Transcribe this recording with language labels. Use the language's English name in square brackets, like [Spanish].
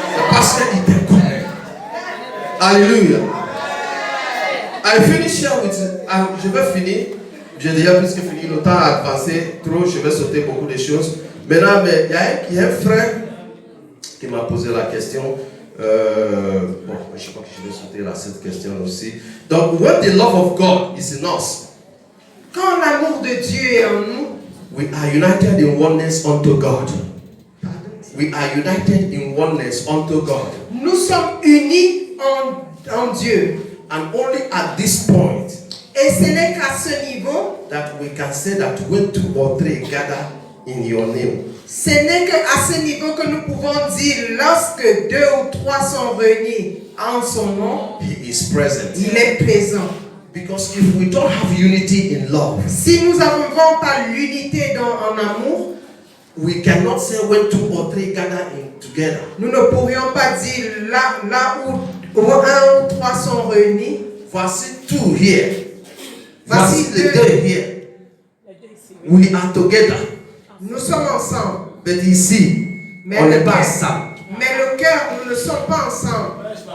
[French] Parce qu'il te connaît. Alléluia. [English] I finish here with, [French] je vais finir. J'ai déjà plus que fini. Le temps a avancé trop. Je vais sauter beaucoup de choses. Maintenant, il y a un frère qui m'a posé la question. Bon, je crois que je vais sauter là cette question aussi. [English] Donc, when the love of God is in us, [French] quand l'amour de Dieu est en nous, [English] we are united in oneness unto God. We are united in oneness unto God. [French] Nous sommes unis en Dieu. [English] And only at this point, [French] et ce n'est qu'à ce niveau, [English] that we can say that when 2 or 3 gather in your name. [French] Ce n'est qu'à ce niveau que nous pouvons dire lorsque 2 ou 3 sont réunis en son nom, [English] He is present. [French] Il est présent. [English] Because if we don't have unity in love, [French] si nous n'avons pas l'unité en amour, [English] we cannot say when 2 or 3 gather in together. [French] Nous ne pourrions pas dire là où 1 ou 3 sont réunis. Voici 2 here. Voici [English] les 2 here. We are together. [French] Nous sommes ensemble. Mais ici, on n'est pas ensemble. Mais le cœur, nous ne sommes pas ensemble.